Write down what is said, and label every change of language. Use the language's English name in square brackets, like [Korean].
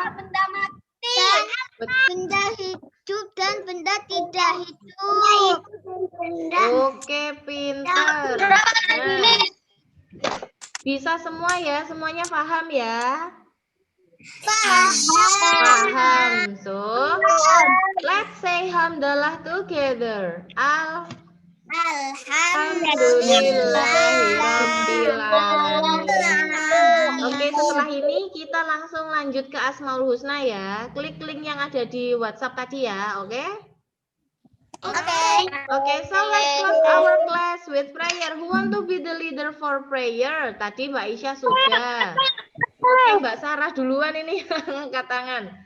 [Indonesian] Benda mati. Benda hidup dan benda tidak hidup. Oke, pintar. Nah, bisa semua ya, semuanya paham ya? Paham. [English] So, let's say hamdalah together. [Arabic] Alhamdulillahirobbilalamin. [Indonesian] Oke, setelah ini kita langsung lanjut ke Asmaul Husna ya. Klik link yang ada di WhatsApp tadi ya, oke? [English] Oke, so let's close our class with prayer. Who want to be the leader for prayer? [Indonesian] Tadi Mbak Isya sudah. Oke, Mbak Sarah duluan ini angkat tangan.